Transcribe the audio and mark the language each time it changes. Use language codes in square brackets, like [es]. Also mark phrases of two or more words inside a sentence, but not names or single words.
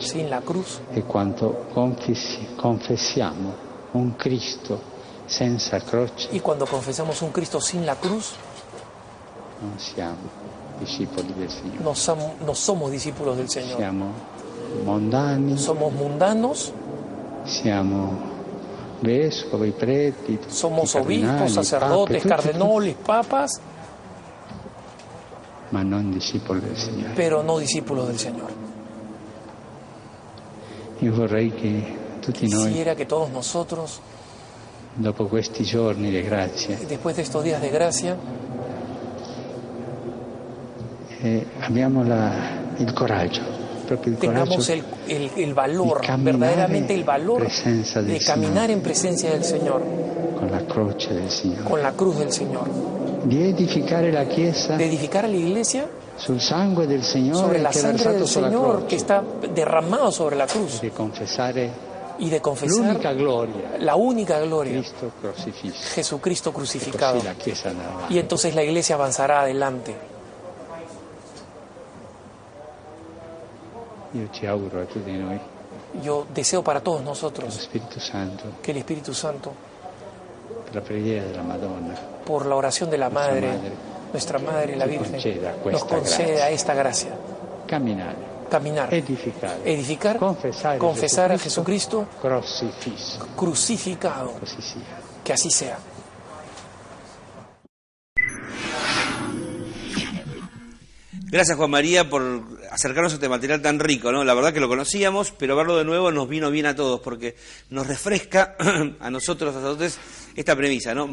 [es] sin la cruz, [it] e quando confessiamo un Cristo senza croce, [es] y cuando confesamos un Cristo sin la cruz, [it] non siamo discepoli del Signore. [es] no somos discípulos del Señor. [it] Siamo mondani, [es] Somos mundanos, [it] siamo vescovi, preti, [es] somos [it] cardinali, [es] obispos, sacerdotes, [it] pape, tutti, [es] cardenales, papas, [it] ma non discepoli del Signore. [es] pero no discípulos del Señor. [it] Io vorrei che tutti noi, [es] Quisiera que todos nosotros, [it] dopo questi giorni di grazia, [es] después de estos días de gracia, [it] abbiamo il coraggio, proprio il [es] tengamos [it] coraggio [es] el valor, [it] di camminare [es] verdaderamente el valor [it] presenza del [es] de caminar [it] Signore, [es] en presencia del Señor, [it] con la croce del Signore, [es] con la cruz del Señor, [it] di edificare la Chiesa [es] de edificar a la iglesia [it] sul sangue del Signore [es] sobre la [it] che è [es] sangre [it] versato [es] del [it] sulla [es] Señor [it] croce, [es] que está derramado sobre la cruz, [it] di confessare [es] y de confesar [it] l'unica gloria, [es] la única gloria, [it] Cristo crocifisso. [es] Jesucristo [it] E [es] crucificado. [it] così la Chiesa andrà avanti. [es] Y entonces la iglesia avanzará adelante. [it] Io ci auguro a tutti noi [es] Yo deseo para todos [it] lo [es] nosotros [it] Spirito Santo, [es] que el Espíritu Santo, [it] per la preghiera della Madonna, [es] por la oración de la Madre, nuestra Madre, la [it] ci [es] Virgen, [it] conceda [es] nos [it] questa [es] conceda [it] grazia. [es] esta gracia. [it] Camminare, [es] Caminar, [it] edificare, [es] confesar a Jesucristo [it] crocifisso. [es] crucificado. [it] Così sia. [es] Que así sea. Gracias, Juan María, por acercarnos a este material tan rico, ¿no? La verdad que lo conocíamos, pero verlo de nuevo nos vino bien a todos, porque nos refresca a nosotros, sacerdotes, esta premisa, ¿no?